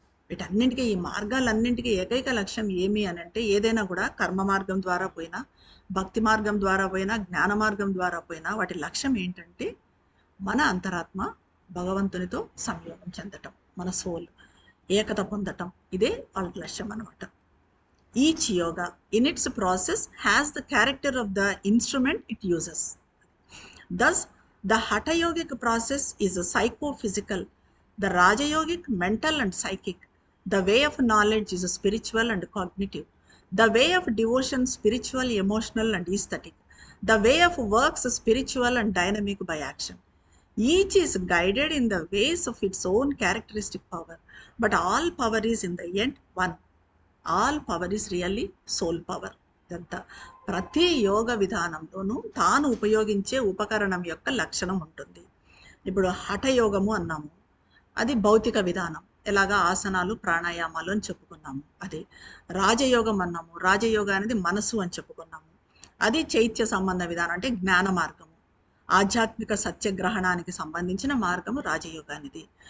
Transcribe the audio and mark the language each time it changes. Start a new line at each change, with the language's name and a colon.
Telugu: వీటన్నింటికీ, ఈ మార్గాలన్నింటికీ ఏకైక లక్ష్యం ఏమి అని అంటే, ఏదైనా కూడా కర్మ మార్గం ద్వారా పోయినా, భక్తి మార్గం ద్వారా పోయినా, జ్ఞాన మార్గం ద్వారా పోయినా, వాటి లక్ష్యం ఏంటంటే మన అంతరాత్మ భగవంతునితో సంయోగం చెందటం, మన సోల్ ఏకత పొందటం, ఇదే వాళ్ళ లక్ష్యం అనమాట.
English: Each yoga in its process has the character of the instrument it uses. Thus, the Hatha Yogic process is a psychophysical, the Raja Yogic mental and psychic, the way of knowledge is a spiritual and cognitive, the way of devotion spiritual, emotional and aesthetic, the way of works spiritual and dynamic by action. Each is guided in the ways of its own characteristic power, but all power is in the end one. All power is really soul power.
Telugu: ఇదంతా ప్రతి యోగ విధానంలోనూ తాను ఉపయోగించే ఉపకరణం యొక్క లక్షణం ఉంటుంది. ఇప్పుడు హఠయోగము అన్నాము, అది భౌతిక విధానం, ఎలాగా ఆసనాలు ప్రాణాయామాలు అని చెప్పుకున్నాము. అది రాజయోగం అన్నాము, రాజయోగ అనేది మనసు అని చెప్పుకున్నాము, అది చైత్య సంబంధ విధానం, అంటే జ్ఞాన మార్గము, ఆధ్యాత్మిక సత్యగ్రహణానికి సంబంధించిన మార్గము రాజయోగ అనేది.